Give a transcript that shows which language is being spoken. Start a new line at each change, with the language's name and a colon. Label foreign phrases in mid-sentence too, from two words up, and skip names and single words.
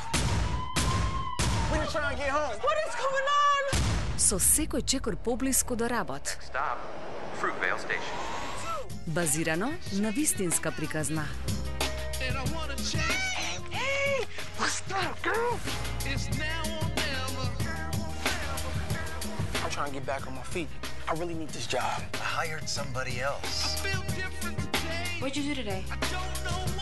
English: We just trying to get home. What is going on?
Macedonian: Со секој чекор поблиску до работ.
English: Stop. Fruitvale Station.
Macedonian: Базирано на вистинска приказна.
English: Hey, what's up, girl? It's now or never. I'm trying to get back on my feet. I really need this job. I hired somebody else. Feel different today. What'd you do today? I don't know